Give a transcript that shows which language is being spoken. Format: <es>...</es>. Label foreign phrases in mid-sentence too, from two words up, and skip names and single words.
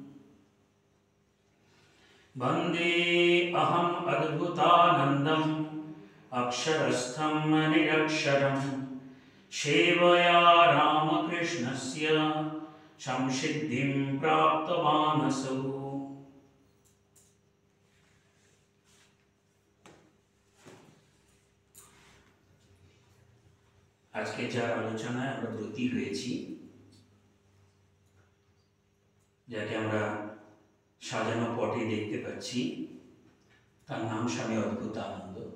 <sa>वन्दे अहम् अद्भुतानन्दम् अक्षरस्थं निरक्षरं सेवया रामकृष्णस्य संसिद्धिं प्राप्तवानसौ।</sa> <bn>আজকে যার আলোচনায় আমরা ব্রতী হয়েছি, যাকে আমরা সাজানো পটে দেখতে পাচ্ছি, তার নাম স্বামী অদ্ভুতানন্দ।</bn>